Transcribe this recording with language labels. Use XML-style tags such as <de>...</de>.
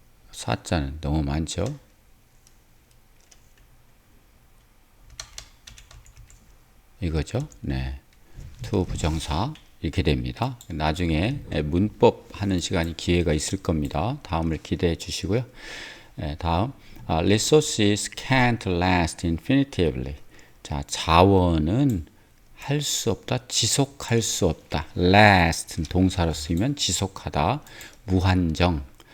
<ko>사자는 너무 많죠. 이거죠. to 부정사 이렇게 됩니다. 나중에 문법 하는 시간이 기회가 있을 겁니다. 다음을 기대해 주시고요. 다음</ko> <en>resources can't last infinitively.</en> <ko>자, 자원은 할 수 없다, 지속할 수 없다. last 동사로 쓰이면 지속하다, 무한정.</ko>